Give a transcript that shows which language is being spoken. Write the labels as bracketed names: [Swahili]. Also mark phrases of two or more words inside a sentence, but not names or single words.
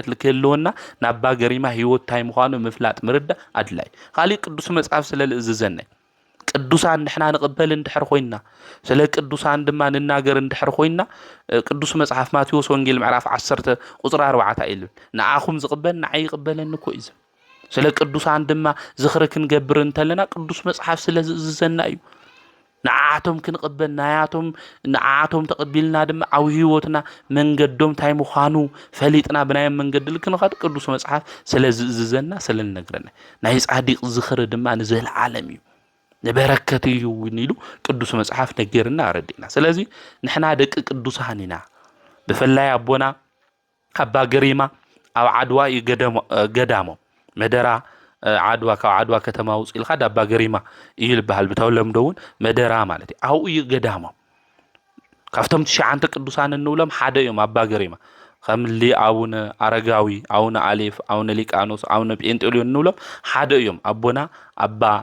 [Tigrinya] ልክህልወና ናባ ገሪማ ህይወት ታይ ምዃኑ ምፍላጥ ምርዳ አድላይ ካሊ ቅዱስ መጽሐፍ ስለ ልእዝዘና ቅዱሳን ንሕና ንቅበል እንድሕር ኮይና ስለ ቅዱሳን ድማ ንናገር እንድሕር ኮይና ቅዱስ መጽሐፍ ማቴዎስ ወንጌል ምዕራፍ 10 ቁጥር 4 ኢልን ንአኹም ዝቅበል ንዓይ ይቅበለኒ እኮ እዩ ስለ ቅዱሳን ድማ ዝኽሪ ክንገብር እንተለና ቅዱስ መጽሐፍ ስለ ዝእዝዘና እዩ ንዓቶም ክንቅበል ንዓቶም ተቀቢልና ድማ ኣብ ህይወትና መንገዶም ታይ ምዃኑ ፈሊጥና ብናይ መንገድ ልክንኸድ ቅዱስ መጽሐፍ ስለ ዝእዝዘና ስለ ልነግረና ናይ ጻዲቅ ዝኽሪ ድማ ንዘለዓለም እዩ ንበረከት እዩ ንኢሉ ቅዱስ መጽሐፍ ነገርና አረዲና ስለዚህ ንሕና ደቂ ቅዱሳን ኢና ብፈላይ አቦና አባ ገሪማ ኣብ ዓድዋ ገዳሞ መደራ ዓድዋ ካብ ዓድዋ ከተማ ውጽኢልካ አባ ገሪማ ይልበሃል ብተወለምዶውን መደራ ማለት እዩ አው ገዳሞ ካብቶም ትሽዓንተ ቅዱሳን እንብሎም ሓደ እዮም አባ ገሪማ ከም አቡነ አረጋዊ አቡነ አሌፍ አቡነ ሊቃኖስ አቡነ ጴንጤሊዮን እንብሎም ሓደ እዮም አቦና አባ